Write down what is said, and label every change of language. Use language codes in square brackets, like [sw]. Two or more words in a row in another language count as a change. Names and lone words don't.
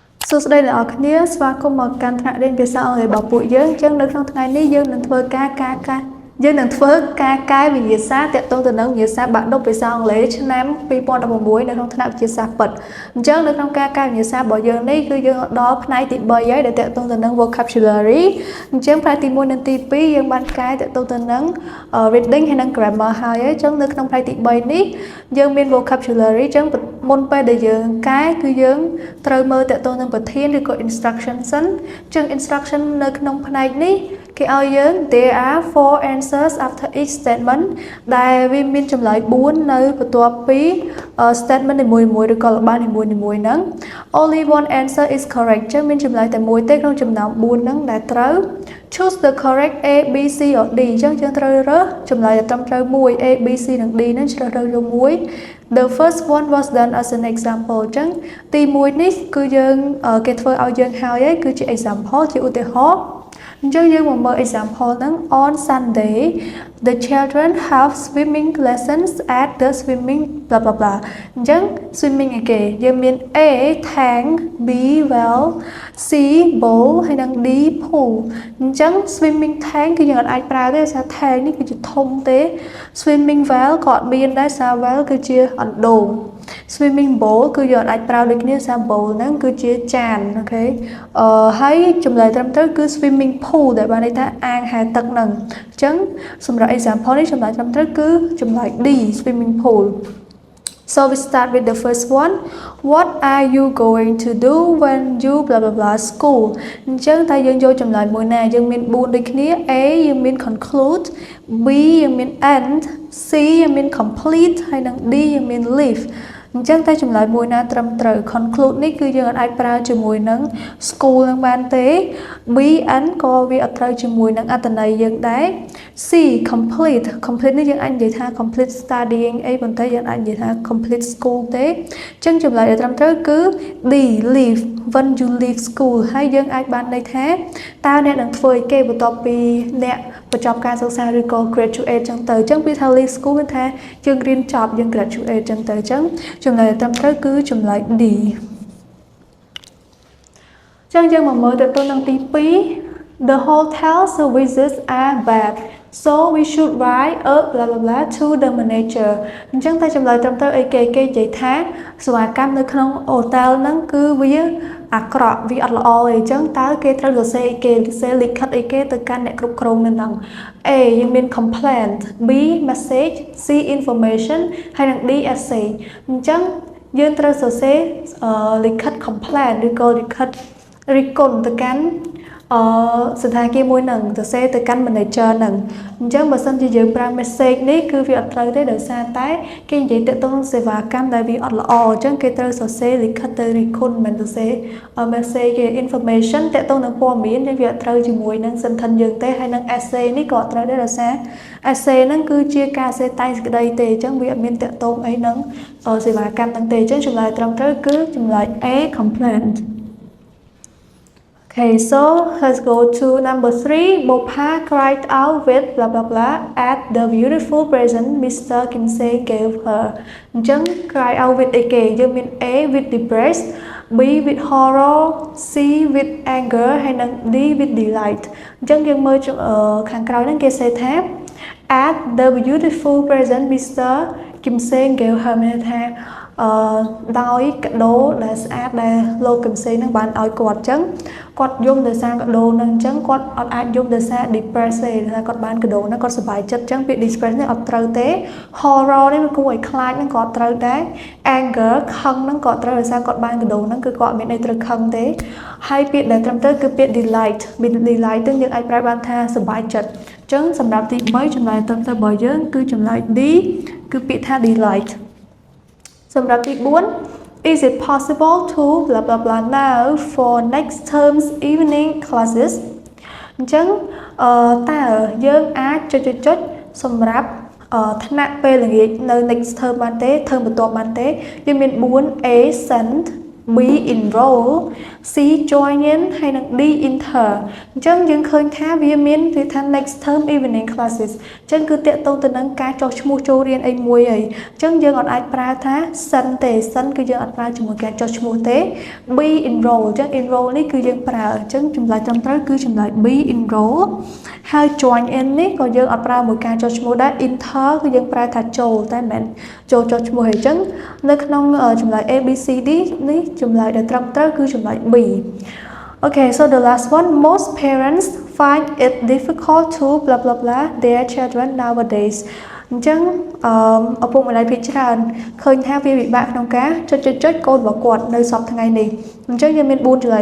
[km] សួស្តីអ្នកនរគ្នាស្វាគមន៍មកកាន់ថ្នាក់រៀនភាសាអង់គ្លេសរបស់ពួកយើងអញ្ចឹងនៅក្នុងថ្ងៃនេះយើងនឹងធ្វើការកែវិញ្ញាសាទាក់ទងទៅនឹងវិញ្ញាសាបាក់ឌុបភាសាអង់គ្លេសឆ្នាំ2016នៅក្នុងថ្នាក់វិទ្យាសាស្ត្រពិតអញ្ចឹងនៅក្នុងការកែវិញ្ញាសារបស់យើងនេះគឺយើងដល់ផ្នែកទី3ហើយដែលទាក់ទងទៅនឹង vocabulary អញ្ចឹងផ្នែកទី1និងទី2យើងបានកែទាក់ទងទៅនឹង reading ហើយនិង grammar ហើយអញ្ចឹងនៅក្នុងផ្នែកទី3នេះយើងមាន vocabulary អញ្ចឹងមុនពេលដែលយើងកែគឺយើងត្រូវមើលទាក់ទងនឹងប្រធានឬក៏ instruction សិនអញ្ចឹង instruction នៅក្នុងផ្នែកនេះគេឲ្យយើង [en] there are 4 answers after each statement [km] ដែលវាមានចម្លើយ4នៅបន្ទាប់ពី statement នីមួយៗឬក៏ល្បល់នី មួយៗហ្នឹង [en] only one answer is correct [km] ចឹងមានចម្លើយតែមួយទេក្នុងចំណោម4ហ្នឹងដែលត្រូវ [en] choose the correct A B C or D [km] ចឹងយើងត្រូវរើសចម្លើយត្រឹមត្រូវមួយ A B C និង D ហ្នឹងជ្រើសរើសយកមួយ [en] The first one was done as an example [km] ចឹងទី1នេះគឺយើងគេធ្វើឲ្យយើងហើយគឺជា example ជាឧទាហរណ៍អញ្ចឹងយើងមកមើល example ហ្នឹង [en] on Sunday the children have swimming lessons at the swimming blah blah blah អញ្ចឹង swimming [km] ឯគេយើងមាន [en] A tank B well C bowl ហើយ [km] និង D pool អញ្ចឹង [en] swimming tank [km] គឺយើងអាចប្រើទេសារ tank នេះគឺជាធំទេ [en] swimming well [km] ក៏អត់មានដែរសារ well គឺជាអណ្ដូង [en] swimming bowl [km] គឺយើងអាចប្រើដូចគ្នាសារ bowl ហ្នឹងគឺជាចានអូខេហើយចម្លើយត្រឹមត្រូវគឺ [en] swimming pool [km] ដែលបានន័យថាអាងហែលទឹកហ្នឹងអញ្ចឹងសម្រាប់ example នេះចម្លើយត្រឹមត្រូវគឺចម្លើយ [en] D swimming pool So we start with the first one. What are you going to do when you blah blah blah school? [km] អញ្ចឹងតើយើងយកចម្លើយមួយណាយើងមាន4ដូចគ្នា A យើងមាន conclude B យើងមាន end C យើងមាន complete ហើយនិង D យើងមាន leave អញ្ចឹង តែចម្លើយមួយណាត្រឹមត្រូវ conclude នេះគឺយើងអាចប្រើជាមួយនឹង school នឹងបានទេ B N ក៏វាអត់ត្រូវជាមួយ នឹងអត្ថន័យយើងដែរ C complete នេះយើងអាចនិយាយថា [en] complete studying [km] អីប៉ុន្តែយើងអាចនិយាយថា [en] complete school [km] ទេអញ្ចឹងចម្លើយដែលត្រឹមត្រូវគឺ [en] D leave when you leave school [km] ហើយយើងអាចបានន័យថាតើអ្នកនឹងធ្វើអីគេបន្ទាប់ពីអ្នកបញ្ចប់ការសិក្សាឬក៏ graduate ចឹងទៅអញ្ចឹងពីថា [en] leave school [km] គឺថាយើងរៀនចប់យើង graduate ចឹងទៅអញ្ចឹងចម្លើយត្រឹមត្រូវគឺចម្លើយ D ចឹងយើងមកមើលទៅនឹងទី2 [en] The hotel services are bad so we should write a blah blah blah to the manager [km] អញ្ចឹងតែចម្លើយត្រឹមត្រូវអីគេនិយាយថាសេវាកម្មនៅក្នុង hotel ហ្នឹងគឺវាអាក្រក់វាអត់ល្អទេអញ្ចឹងតើ គេត្រូវសរសេរអីគេសរសេរលិខិតអីគេទៅកាន់អ្នកគ្រប់គ្រងនៅហ្នឹង A យើងមាន [en] complaint B message C information [km] ហើយនិង D essay អញ្ចឹងយើងត្រូវសរសេរលិខិត complaint ឬ ក៏លិខិតរិះគន់ទៅកាន់សន្តាគារមួយហ្នឹងសរសេរទៅកាន់ manager ហ្នឹងអញ្ចឹងបើសិនជាយើងប្រើ message នេះគឺវា អត់ត្រូវទេដោយសារតែគេនិយាយទាក់ទងនឹងសេវាកម្មដែលវាអត់ល្អអញ្ចឹងគេត្រូវសរសេរលិខិតទៅរិះគន់មិនសរសេរ message គេ information ទាក់ទងនឹងព័ត៌មានវាអត់ត្រូវជាមួយនឹង sentence យើងទេហើយនឹង essay នេះក៏អត់ត្រូវដែរដោយសារ essay ហ្នឹងគឺជាការសេតែងសេចក្តីទេអញ្ចឹងវាអត់មានទាក់ទងអីនឹងសេវាកម្មហ្នឹងទេអញ្ចឹងចម្លើយត្រឹមត្រូវគឺចម្លើយ [en] A complaint Okay, so let's go to number 3. Bopa cried out with blah blah blah at the beautiful present Mr. Kim Se gave her. អញ្ចឹង cry out with [km] អីគេយើងមាន [en] A with depressed B with horror C with anger ហើយនិង D with delight [km] អញ្ចឹងយើងមើលខាងក្រោយហ្នឹងគេសេថា [en] at the beautiful present Mr. [km] Kim Se gave her មានថាដោយកាដូដែលស្អាតដែលលោកកឹមសេងនឹងបានឲ្យគាត់អញ្ចឹងគាត់យំដោយសារកាដូនឹងអញ្ចឹងគាត់អត់អាចយំដោយសារ depressed ទេថាគាត់បានកាដូហ្នឹងគាត់សប្បាយចិត្តអញ្ចឹងពាក្យ depressed នេះអត់ត្រូវទេ horror នេះវាគួរឲ្យខ្លាចហ្នឹងក៏អត់ត្រូវ ដែរ anger ខឹងហ្នឹងក៏អត់ត្រូវដោយសារគាត់បានកាដូហ្នឹងគឺគាត់អត់មានអីត្រូវខឹងទេហើយពាក្យដែល ត្រឹមត្រូវគឺពាក្យ delight ហ្នឹងយើងអាចប្រើបានថាសប្បាយចិត្តអញ្ចឹងសម្រាប់ទី3ចម្លើយត្រឹមត្រូវរបស់យើងគឺចម្លើយ D គឺពាក្យថា delightសម្រាប់ទី4 [en] Is it possible to blah blah blah now for next term's evening classes [km] អញ្ចឹងតើយើងអាចចុចសម្រាប់ថ្នាក់ពេលល្ងាចនៅ [en] next term [km] បានទេ term បន្ទាប់បានទេយើងមាន4 [en] A send B enroll C join in [km] ហើយនឹង [en] D enter [km] អញ្ចឹងយើងឃើញថាវាមានវាថា [en] next term evening classes [km] អញ្ចឹងគឺតាក់ទងទៅនឹងការចុះឈ្មោះចូលរៀនអីមួយអីអញ្ចឹងយើងអត់អាចប្រើថា sin ទេ sin គឺយើងអត់ប្រើជាមួយការចុះឈ្មោះទេ [en] B enroll [km] អញ្ចឹង enroll នេះគឺយើងប្រើអញ្ចឹងចម្លើយត្រឹមត្រូវគឺ ចម្លើយ [en] B enroll [km] ហើយ [en] join in [km] នេះក៏យើងអត់ប្រើមួយការចុះឈ្មោះដែរ enter គឺយើងប្រើថាចូលតែមិនមែនចូលចុះឈ្មោះអីចឹងនៅក្នុងចម្លើយ A B C D នេះចម្លើយដែលត្រឹមត្រូវគឺចម្លើយ B [en] Okay so the last one most parents find it difficult to blah blah blah their children nowadays [km] អញ្ចឹងឪពុកម្ដាយភាគច្រើនឃើញថាវាពិបាកក្នុងការចុចកូនរបស់គាត់នៅសប្តាហ៍ថ្ងៃនេះអញ្ចឹងយើងមាន4ចម្លើយ